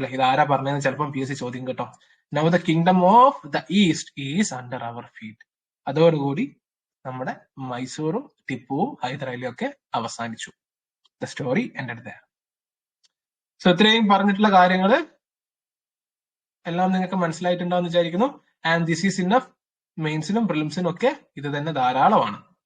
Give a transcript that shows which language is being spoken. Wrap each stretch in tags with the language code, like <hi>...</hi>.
<ml>ഇത് ആരാ പറഞ്ഞതെന്ന് ചിലപ്പം PSC ചോദ്യം കേട്ടോ.</ml> <en>Now the kingdom of the East is under our feet.</en> <ml>അതോടുകൂടി നമ്മുടെ മൈസൂറും ടിപ്പുവും ഹൈദരാലിയും ഒക്കെ അവസാനിച്ചു.</ml> <en>The story ended there. So</en> <ml>ഇത്രയും പറഞ്ഞിട്ടുള്ള കാര്യങ്ങള് എല്ലാം നിങ്ങൾക്ക് മനസ്സിലായിട്ടുണ്ടാവും വിചാരിക്കുന്നു.</ml> <en>And this is enough.</en> <ml>മെയിൻസിനും പ്രിലിംസിനും ഒക്കെ ഇത് തന്നെ ധാരാളമാണ്.</ml>